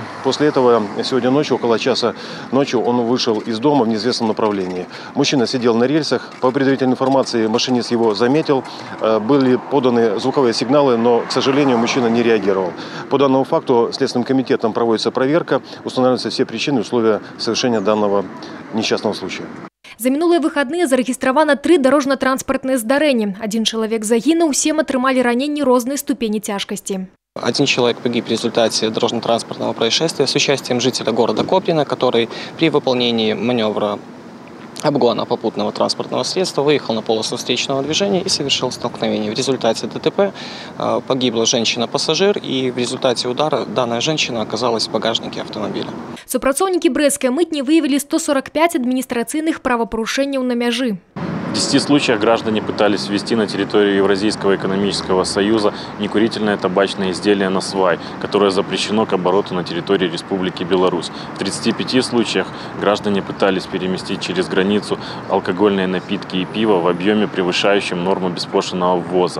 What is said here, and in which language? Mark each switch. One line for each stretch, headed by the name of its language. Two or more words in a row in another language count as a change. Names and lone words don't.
Russian: После этого сегодня ночью, около часа ночью, он вышел из дома в неизвестном направлении. Мужчина сидел на рельсах. По предварительной информации, машинист его заметил. Были поданы звуковые сигналы, но, к сожалению, мужчина не реагировал. По данному факту Следственным комитетом проводится проверка. Устанавливаются все причины и условия совершения данного несчастного случая.
Belarusian: За мінулыя выхадныя зарэгістравана 3 дорожно-транспортныя здарэнні.
Russian: Один человек загинул,
Belarusian: 7 атрымалі раненні рознай ступені цяжкасці.
Russian: Один человек погиб в результате дорожно-транспортного происшествия с участием жителя города Коплина, который при выполнении маневра обгона попутного транспортного средства выехал на полосу встречного движения и совершил столкновение. В результате ДТП погибла женщина-пассажир, и в результате удара данная женщина оказалась в багажнике автомобиля.
Belarusian: Супрацоўнікі брэсцкай мытні
Russian: выявили 145 административных правопорушений
Belarusian: на мяжы.
Russian: В 10 случаях граждане пытались ввести на территорию Евразийского экономического союза некурительное табачное изделие на свай, которое запрещено к обороту на территории Республики Беларусь. В 35 случаях граждане пытались переместить через границу алкогольные напитки и пиво в объеме, превышающем норму беспошлинного ввоза.